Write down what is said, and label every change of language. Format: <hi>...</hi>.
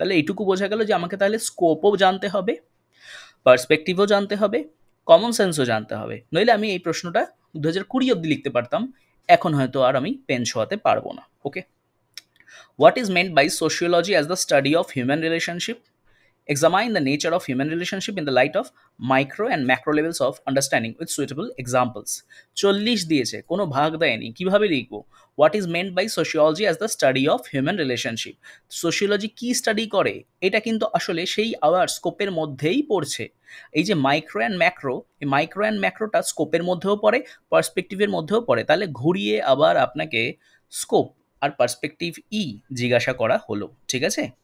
<bn>তাহলে এইটুকু বোঝা গেল যে আমাকে তাহলে স্কোপও জানতে হবে, পার্সপেক্টিভও জানতে হবে, কমন সেন্সও জানতে হবে। নইলে আমি এই প্রশ্নটা 2020 অব্দি লিখতে পারতাম, এখন হয়তো আর আমি পেন ছোঁয়াতে পারবো না।</bn> <en>Okay, what is meant by sociology as the study of human relationship? Examine the nature of human relationship in the light of micro and macro levels of understanding with suitable examples.</en> <bn>40 দিয়েছে, কোনো ভাগ দেয়নি, কিভাবে লিখবো?</bn> <en>What is meant by sociology as the study of human relationship.</en> <bn>Sociology কি study করে? এটা কিন্তু আসলে সেই আওয়ার স্কোপের মধ্যেই পড়ছে। এই যে মাইক্রো অ্যান্ড ম্যাক্রো, এই মাইক্রো অ্যান্ড ম্যাক্রোটা স্কোপের মধ্যেও পড়ে, পার্সপেক্টিভের মধ্যেও পড়ে। তাহলে ঘুরিয়ে আবার আপনাকে স্কোপ আর পার্সপেক্টিভ জিজ্ঞাসা করা হলো। ঠিক আছে?</bn>